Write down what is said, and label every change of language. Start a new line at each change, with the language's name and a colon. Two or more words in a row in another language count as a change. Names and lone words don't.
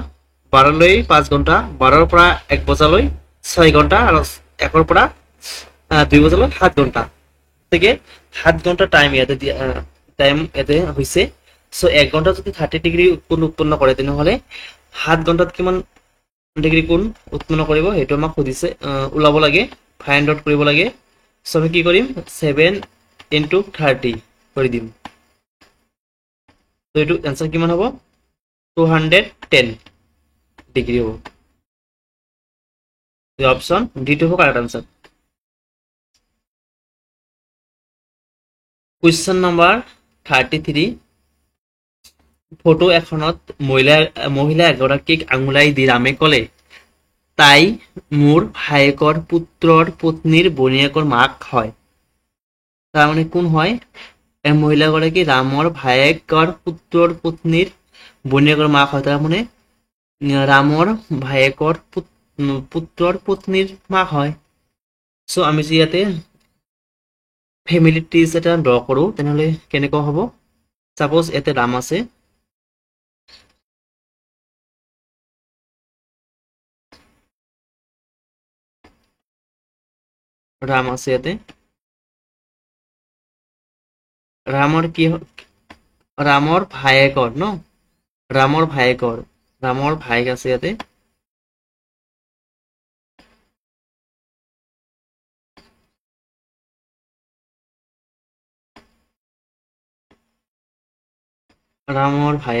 Assamese: 12 লৈ 5 ঘন্টা 12 ৰ পৰা 1 বজালৈ 6 ঘন্টা আৰু 1 ৰ পৰা 2 বজালৈ 7 ঘন্টা থেকে 7 ঘন্টা টাইম ইয়াতে হৈছে সো 1 ঘন্টা যদি 30 ডিগ্রি কোণ উৎপন্ন কৰে তেনেহলে 7 ঘন্টাত কিমান ডিগ্রি কোণ উৎপন্ন কৰিব হেতু আমাক সুধিছে উলাব লাগে
English: find out
Assamese: কৰিব লাগে সো আমি কি কৰিম 7 * 30 কৰি দিম তো এটো आंसर কিমান হ'ব 210 ডিগ্রি হ'ব
English: the option D to correct answer question number 33
Assamese: ফটো এখনত মহিলা এগৰাকীক আঙুলাই দি ৰামে ক'লে তাই মোৰ ভায়েকৰ পুত্ৰৰ পত্নীৰ বনিয়েকৰ মাক হয় তাৰ মানে কোন হয় এই মহিলাগৰাকী ৰামৰ ভায়েকৰ পুত্ৰৰ পত্নীৰ বনিয়েকৰ মাক হয় তাৰ মানে ৰামৰ ভায়েকৰ পুত্ৰৰ পত্নীৰ মাক হয় সো আমি যে ইয়াতে
English: family trees
Assamese: এটা ড্র করো তেনেহলে কেনেকুৱা হ'ব সাপোজ এতে রাম আছে এতে রামৰ কি রামৰ ভায়েকৰ ন রামৰ ভায়েক আছে ইয়াতে রামৰ